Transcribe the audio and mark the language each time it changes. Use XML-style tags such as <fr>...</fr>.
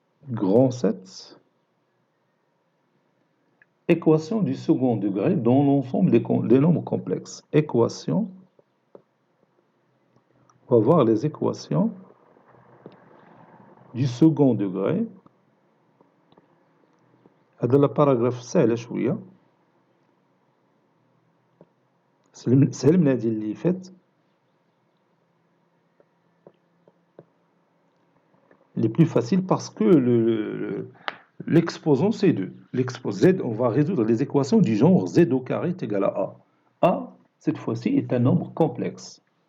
<fr>Grand 7. Équation du second degré dans l'ensemble des nombres complexes. Équation. On va voir les équations du second degré</fr> <ar>هذا الباراغراف سهل شوية، سهل من هذه اللي فات.</ar> <fr>Les plus faciles parce que l'exposant c'est 2. Z, on va résoudre les équations du genre z au carré est égal à A. A, cette fois-ci, est un nombre complexe.</fr>